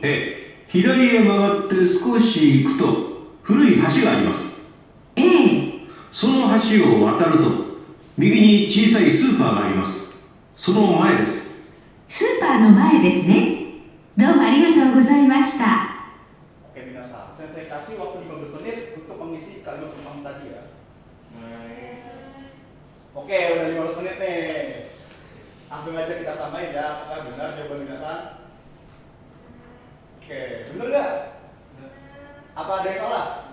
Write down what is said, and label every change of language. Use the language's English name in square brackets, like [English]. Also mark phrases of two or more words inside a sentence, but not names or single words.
[Japanese] ええ、左へ曲がって少し行くと古い橋があります。ええ。その橋を渡ると右に小さいスーパーがあります。その前です。スーパーの前ですね。どうもありがとうございました。 [Indonesian] Oke, minasan, saya kasih waktu 15 menit untuk mengisi kalimat penumpang tadi ya. Oke, udah 15 menit nih. Langsung aja kita samain ya, apakah benar jawaban minasan? Oke, bener nggak? Apa ada yang salah?